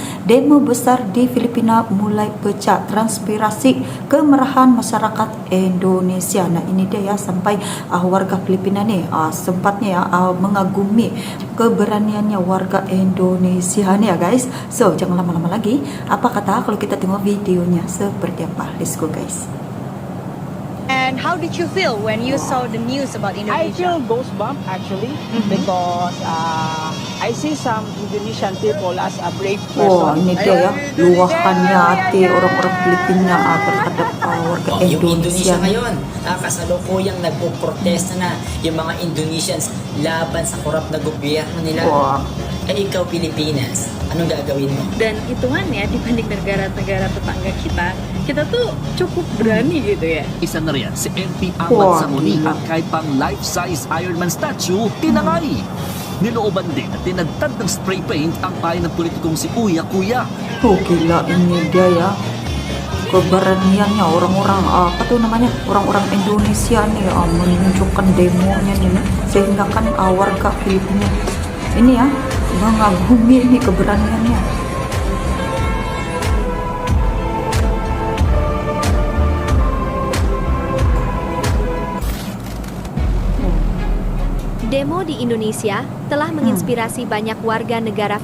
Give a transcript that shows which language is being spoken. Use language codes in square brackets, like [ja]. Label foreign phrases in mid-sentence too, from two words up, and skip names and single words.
[id] Demo besar di Filipina mulai pecah, transpirasi kemarahan masyarakat Indonesia. Nah ini dia ya, sampai warga Filipina nih sempatnya ya mengagumi keberaniannya warga Indonesia nih ya guys. So jangan lama-lama lagi. Apa kata kalau kita tengok videonya seperti apa? [en] Let's go guys. And how did you feel when you saw the news about I Indonesia? feel goosebump actually because I see some Indonesian people as a brave [id] Wah, [en] person. [id] ini dia ya, luahannya hati orang-orang Filipina terhadap warga [tl] Yung Indonesia [id] Indonesia. [tl] ngayon, kasalukuyang nagpo-protesta na yung mga Indonesians laban sa korap na gobyerno nila. [id] Wah, [tl] Eh ikaw Pilipinas, anong gagawin mo? [id] Dan hitungannya dibanding negara-negara tetangga kita tuh cukup berani gitu ya. [tl] Isa na riyan si MP Wow. Ahmad Samuni ang kahit pang [en] life-size Iron Man statue [tl] tinangay. Nilooban din at tinagtad ng spray paint ang bahay ng politikong si Uya Kuya. [id] tuh gila ini dia ya. Keberaniannya orang-orang apa tuh namanya, orang-orang Indonesia nih menunjukkan demonya nih, sehingga kan warga Filipina ini ya mengagumi ini keberaniannya. Demo di Indonesia telah menginspirasi banyak warga negara